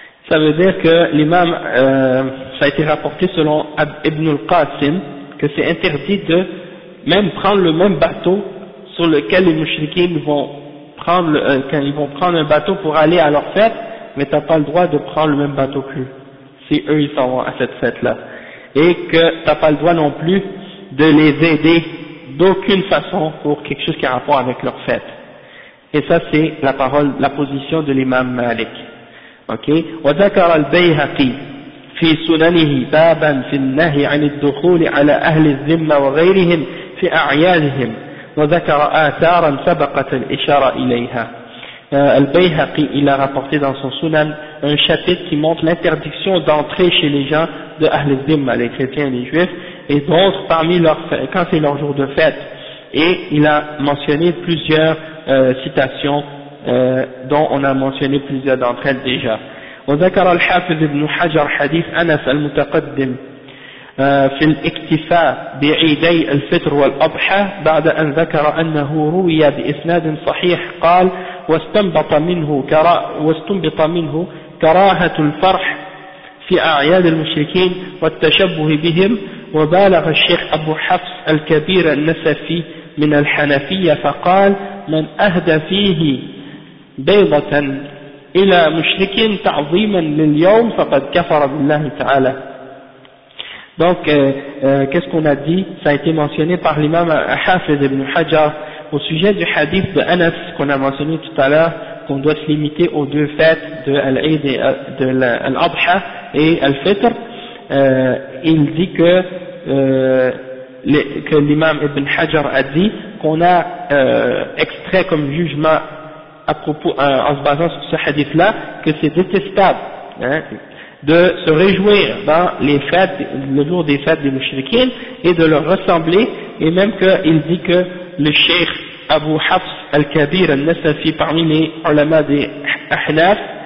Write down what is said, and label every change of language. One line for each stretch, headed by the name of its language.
French: Ça veut dire que l'imam, ça a été rapporté selon Ibn al-Qasim, que c'est interdit de même prendre le même bateau sur lequel les mouchriquins vont prendre, quand ils vont prendre un bateau pour aller à leur fête, mais t'as pas le droit de prendre le même bateau plus. si eux ils s'en vont à cette fête-là. Et que t'as pas le droit non plus de les aider d'aucune façon pour quelque chose qui a rapport avec leur fête. Et ça c'est la parole, la position de l'imam Malik. Ok.
Arabic: وذكر البيهقي في سننه بابا في النهي عن الدخول على أهل الذمة وغيرهم في أعيادهم وذكر آثارا سبقت الإشارة إليها.
French: البيهقي il a rapporté dans son sunan un chapitre qui montre l'interdiction d'entrer chez les gens de Ahl al-Zimma, les chrétiens et les juifs, et d'autres parmi leurs, quand c'est leur jour de fête. Et il a mentionné plusieurs citations, dont on a mentionné plusieurs d'entre elles déjà.
Arabic: وذكر الحافظ ابن حجر حديث أنس المتقدم في الاكتفاء بعيدي الفطر والأضحى بعد أن ذكر أنه روي بإسناد صحيح قال واستنبط منه كراهة الفرح في أعياد المشركين والتشبه بهم وبالغ الشيخ أبو حفص الكبير النسفي من الحنفية فقال من أهدى فيه بيضة إلى مشرك تعظيما لليوم فقد كفر بالله تعالى.
French: Donc qu'est-ce qu'on a dit, ça a été mentionné par l'imam Hafiz ibn Hajar au sujet du hadith de Anas qu'on a mentionné tout à l'heure, qu'on doit se limiter aux deux fêtes de l'Aïd et de l'Adha et l'Fitr. Il dit que l'imam Ibn Hajar a dit qu'on a extrait comme jugement à propos, en se basant sur ce hadith-là, que c'est détestable hein, de se réjouir dans les fêtes, le jour des fêtes des mouchriquines, et de leur ressembler, et même qu'il dit que le cheikh Abu Hafs al-Kabir al-Nasafi parmi les ulama des Ahnaf,